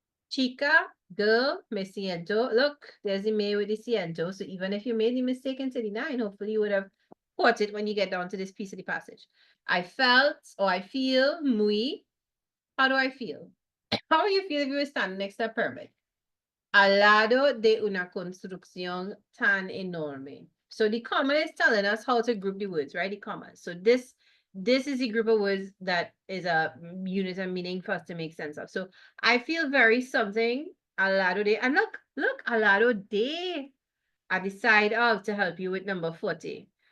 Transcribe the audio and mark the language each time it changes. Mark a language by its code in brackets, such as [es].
[es] Chica, [en] girl, [es] me siento. [en] Look, there's a me with the siento. So even if you made the mistake in 39, hopefully you would have caught it when you get down to this piece of the passage. I felt or I feel muy. How do I feel? How do you feel if you were standing next to a pyramid? [es] Al lado de una construcción tan enorme. [en] So the comma is telling us how to group the words, right? The commas. So this is a group of words that is a unit of meaning for us to make sense of. So I feel very something [es] al lado de, [en] and look, al lado de, at the side of, to help you with number 40.